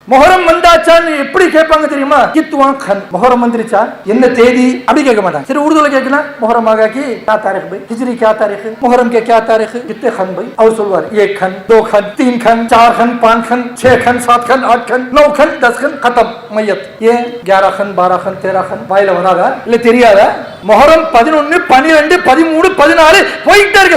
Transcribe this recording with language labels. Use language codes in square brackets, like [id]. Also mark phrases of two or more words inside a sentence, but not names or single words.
[ta] முஹர்ரம் வந்தாச்சான்னு எப்படி கேட்பாங்க தெரியுமா? [dcc] कित्वा खन [ta] முஹர்ரம் வந்துருச்சா, என்ன தேதி அப்படி கேட்க மாட்டாங்க. சரி உருதுல கேட்கணும், [dcc] முஹர்ரம் ஆகா की क्या तारीख भाई, हिजरी क्या तारीख है, मुहर्रम के क्या तारीख है, कितने खन भाई, और சொல்வார் 1 खन 2 खन 3 खन 4 खन 5 खन 6 खन 7 खन 8 खन 9 खन 10 खन खत्म मैयत. [ta] ஏன் [dcc] 11 खन 12 खन 13 खन [ta] வாயில வராதா இல்ல தெரியாதா? முஹர்ரம் 11 12 13 14 போயிட்டே இருக்க.